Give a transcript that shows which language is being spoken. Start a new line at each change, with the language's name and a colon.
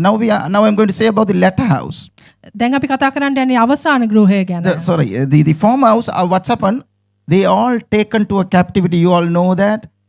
English: Now I'm going to say about the latter house.
Sinhala: දැන් අපි කතා කරන්න යන්නේ අවසාන ගෘහය ගැන.
English: The former house, what's happened? They all taken to a captivity. You all know that.